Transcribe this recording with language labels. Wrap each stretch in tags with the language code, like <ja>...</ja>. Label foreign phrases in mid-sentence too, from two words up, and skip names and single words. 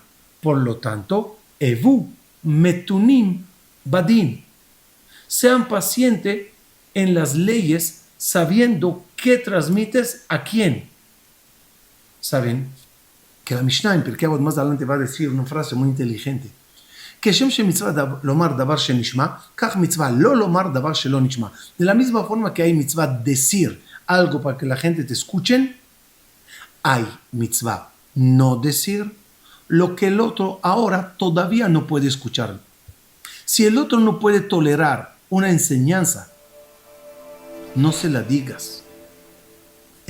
<es>Por lo tanto,</es> <he>הוו מתונים בדין.</he> <es>Sean pacientes en las leyes, sabiendo qué transmites a quién. Saben que la Mishnah en Pirkei Avot más adelante va a decir una frase muy inteligente.</es> <he>כשם מצוה לומר דבר שנשמע, כך מצוה לא לומר דבר שלא נשמע.</he> <es>De la misma forma que hay mitzvah decir algo para que la gente te escuchen, hay mitzvah no decir lo que el otro ahora todavía no puede escuchar. Si el otro no puede tolerar una enseñanza, no se la digas.</es>